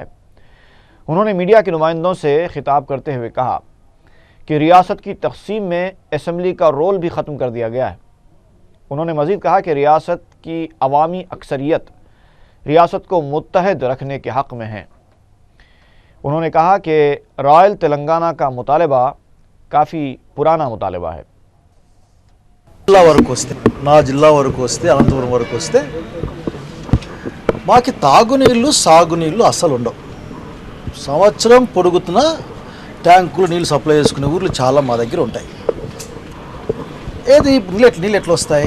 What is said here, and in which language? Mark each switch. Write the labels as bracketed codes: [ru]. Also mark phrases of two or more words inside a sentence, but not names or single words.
[ur] انہوں نے میڈیا کے نمائندوں سے خطاب کرتے ہوئے کہا کہ ریاست کی تقسیم میں اسمبلی کا رول بھی ختم کر دیا گیا ہے۔ انہوں نے مزید کہا کہ ریاست کی عوامی اکثریت ریاست کو متحد رکھنے کے حق میں ہے۔ انہوں نے کہا کہ رائل تلنگانہ کا مطالبہ کافی پرانا مطالبہ ہے۔ [te] నా జిల్లా వరకు వస్తే అనంతపురం వరకు వస్తే మాకి తాగునీళ్ళు సాగునీళ్ళు అస్సలు ఉండవు। సంవత్సరం పొడుగుతున్న ట్యాంకులు నీళ్ళు సప్లై చేసుకునే ఊర్లు చాలా మా దగ్గర ఉంటాయి। ఏది నీళ్ళు ఎట్లా వస్తాయి?